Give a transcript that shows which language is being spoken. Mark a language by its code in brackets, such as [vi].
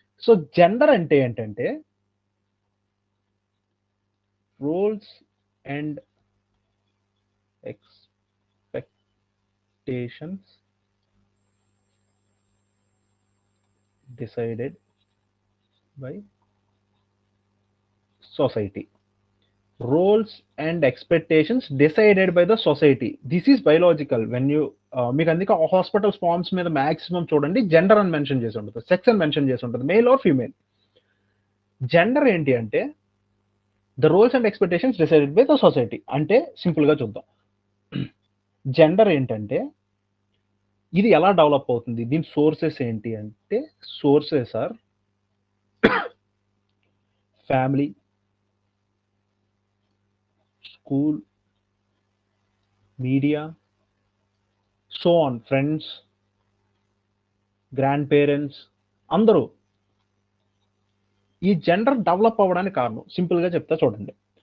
[en] so [te] gender అంటే ఏంటంటే [en] Roles and expectations decided by society. Roles and expectations decided by the society. This is biological. When you [te] మీకు అందుకే hospitals forms మీద maximum చూడండి gender అని mention చేసి ఉంటుంది, సెక్స్ అని మెన్షన్ చేసి ఉంటుంది, మేల్ ఆర్ ఫీమేల్. జెండర్ ఏంటి అంటే [en] The roles and expectations decided by the society. [te] అంటే సింపుల్గా చూద్దాం, జెండర్ ఏంటంటే ఇది ఎలా డెవలప్ అవుతుంది, దీని సోర్సెస్ ఏంటి అంటే sources are family, school, media, so on, friends, grand parents, అందరూ ఈ జెండర్ డెవలప్ అవ్వడానికి కారణం. సింపుల్గా చెప్తా చూడండి.